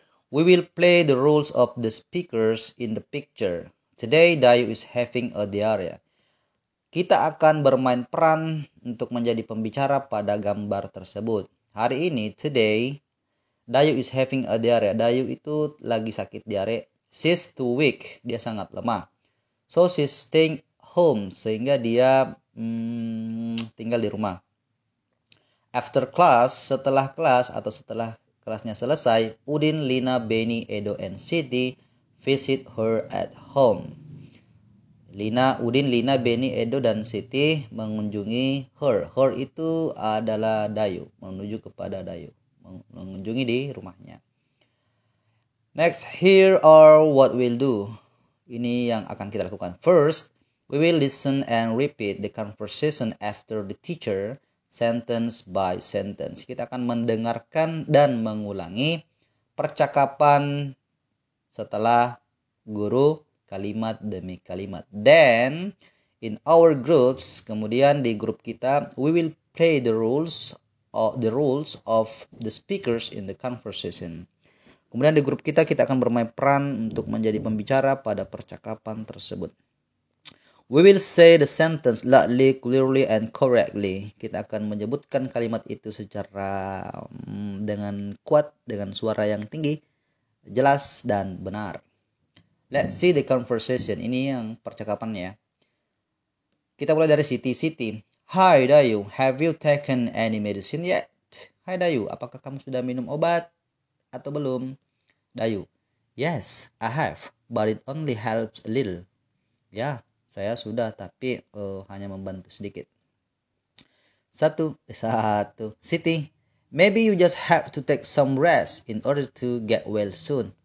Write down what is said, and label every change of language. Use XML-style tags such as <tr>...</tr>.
<en>We will play the roles of the speakers in the picture. Today, Dayu is having a diarrhea.</en> <id>Kita akan bermain peran untuk menjadi pembicara pada gambar tersebut. Hari ini,</id> <en>today, Dayu is having a diarrhea.</en> <id>Dayu itu lagi sakit diare.</id> <en>She's too weak.</en> <id>Dia sangat lemah.</id> <en>So, she's staying home.</en> <id>Sehingga dia tinggal di rumah.</id> <en>After class,</en> <id>setelah kelas atau setelah kelasnya selesai,</id> <en>Udin, Lina, Benny, Edo, and Siti visit her at home.</en> <id>Udin, Lina, Benny, Edo, dan Siti mengunjungi her. Her itu adalah Dayu, menuju kepada Dayu, mengunjungi di rumahnya.</id> <en>Next, here are what we'll do.</en> <id>Ini yang akan kita lakukan.</id> <en>First, we will listen and repeat the conversation after the teacher, sentence by sentence.</en> <id>Kita akan mendengarkan dan mengulangi percakapan setelah guru kalimat demi kalimat.</id> <en>Then in our groups,</en> <id>kemudian di grup kita,</id> <en>we will play the roles of the speakers in the conversation.</en> <id>Kemudian di grup kita akan bermain peran untuk menjadi pembicara pada percakapan tersebut.</id> <en>We will say the sentence loudly, clearly, and correctly.</en> <id>Kita akan menyebutkan kalimat itu secara dengan kuat, dengan suara yang tinggi, jelas, dan benar.</id> <en>Let's see the conversation.</en> <id>Ini yang percakapannya. Kita mulai dari Siti.</id> <en>Siti, hi Dayu, have you taken any medicine yet?</en> <id>Hai Dayu, apakah kamu sudah minum obat atau belum?</id> <en>Dayu, yes, I have, but it only helps a little.</en> <id>Ya, saya sudah, tapi hanya membantu sedikit. Satu.</id> <en>Siti, maybe you just have to take some rest in order to get well soon.</en>